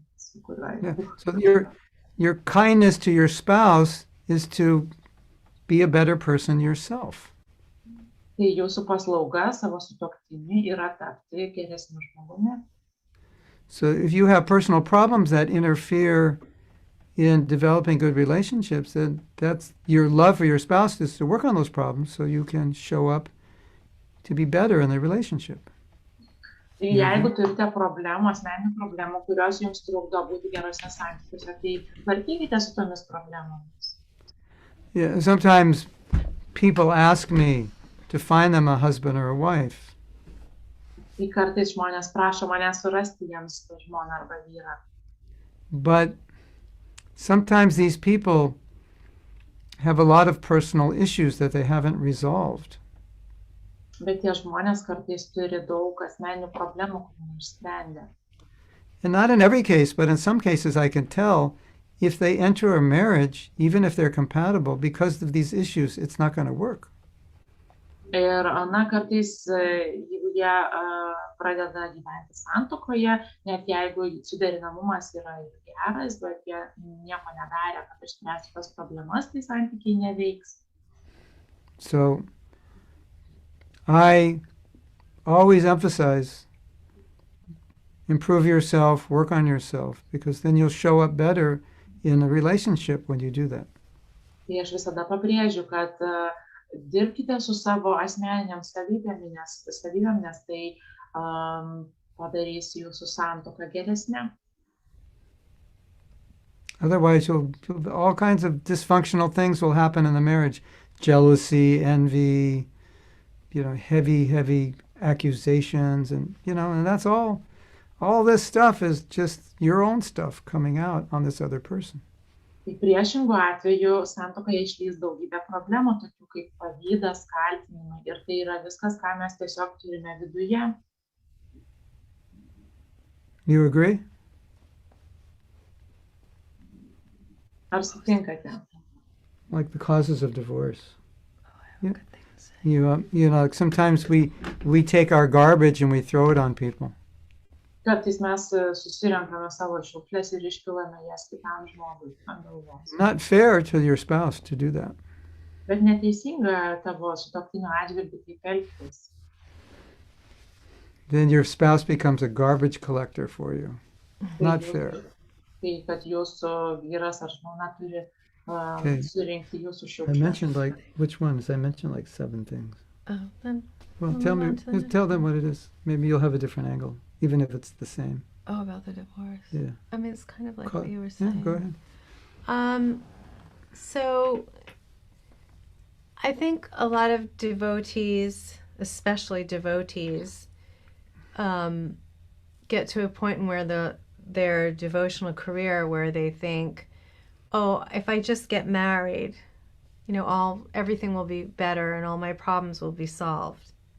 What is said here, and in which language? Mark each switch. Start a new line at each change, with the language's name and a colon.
English: So your kindness to your spouse is to be a better person yourself.
Lithuanian: Tai jūsų paslauga savo sutuoktiniui yra tapti geresniu žmogumi.
English: So if you have personal problems that interfere in developing good relationships, then that's your love for your spouse is to work on those problems so you can show up to be better in the relationship.
Lithuanian: Tai jeigu turite problemų, asmeninių problemų, kurios jums trukdo būti gerose santykiuose, tai tvarkykite su tomis problemomis.
English: Yeah, sometimes people ask me to find them a husband or a wife.
Lithuanian: Tai kartais žmonės prašo manęs surasti jiems žmoną arba vyrą.
English: But sometimes these people have a lot of personal issues that they haven't resolved.
Lithuanian: Bet tie žmonės kartais turi daug asmeninių problemų, kurių neišsprendė.
English: And not in every case, but in some cases I can tell if they enter a marriage, even if they're compatible, because of these issues, it's not going to work.
Lithuanian: Ir kartais, jeigu jie pradeda gyventi santuokoje, net jeigu suderinamumas yra geras, bet jie nieko nedarė, kad išspręstų tas problemas, tai santykiai neveiks.
English: So, I always emphasize, improve yourself, work on yourself, because then you'll show up better in a relationship when you do that.
Lithuanian: Tai aš visada pabrėžiu, kad dirbkite su savo asmeniniam savybėm, nes tai padarys jūsų santuoką geresnę.
English: Otherwise, all kinds of dysfunctional things will happen in the marriage. Jealousy, envy, heavy accusations, and that's all this stuff is just your own stuff coming out on this other person.
Lithuanian: Tai priešingų atveju santuokoje išlįs daugybė problemų, tokių kaip pavydas, kaltinimai, ir tai yra viskas, ką mes tiesiog turime viduje.
English: You agree?
Lithuanian: Ar sutinkate?
English: Like the causes of divorce. Oh, I have a good thing to say. Sometimes we take our garbage and we throw it on people.
Lithuanian: Kartais mes susirenkame savo šiukšles ir išpilame jas kitam žmogui ant galvos.
English: Not fair to your spouse to do that.
Lithuanian: Bet neteisinga tavo sutuoktinio atžvilgiu taip elgtis.
English: Then your spouse becomes a garbage collector for you. Not fair.
Lithuanian: Tai kad jūsų vyras ar žmona turi surinkti jūsų šiukšles.
English: I mentioned which ones? I mentioned 7 things. Oh, then. Well, tell them what it is. Maybe you'll have a different angle, even if it's the same. Oh, about the divorce. Yeah. I mean, it's kind of like what you were saying. Yeah, go ahead. So I think a lot of devotees, especially devotees, get to a point where their devotional career where they think, oh, if I just get married, everything will be better and all my problems will be solved.